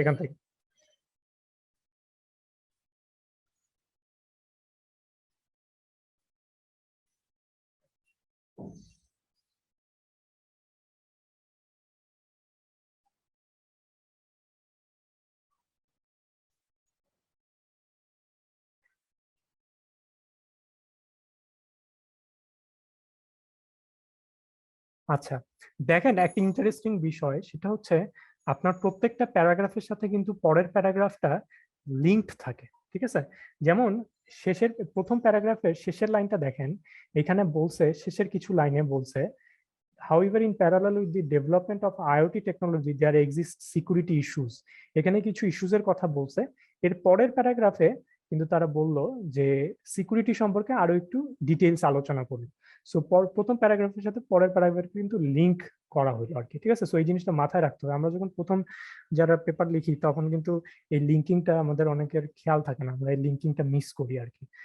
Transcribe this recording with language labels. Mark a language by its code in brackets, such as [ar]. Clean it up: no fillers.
[bn] এখান থেকে আচ্ছা, দেখেন একটা ইন্টারেস্টিং বিষয়, সেটা হচ্ছে আপনার প্রত্যেকটা প্যারাগ্রাফের সাথে কিন্তু পরের প্যারাগ্রাফটা লিঙ্কড থাকে। ঠিক আছে? যেমন প্রথম প্যারাগ্রাফের শেষের লাইনটা দেখেন, এখানে বলছে, শেষের কিছু লাইনে বলছে, [en] however in parallel with the development of IoT technology there exist security issues। [bn] এখানে কিছু ইস্যুজের কথা বলছে। এর পরের প্যারাগ্রাফে কিন্তু তারা বলল যে সিকিউরিটি সম্পর্কে আরো একটু ডিটেইলস আলোচনা করুন। সো প্রথম প্যারাগ্রাফের সাথে পরের প্যারাগ্রাফ কিন্তু লিংক করা হলো আর কি, ঠিক আছে। সো এই জিনিসটা মাথায় রাখতে হবে। আমরা যখন প্রথম যারা পেপার লিখি তখন কিন্তু এই লিঙ্কিংটা আমাদের অনেকের খেয়াল থাকে না, আমরা এই লিঙ্কিংটা মিস করি আর কি।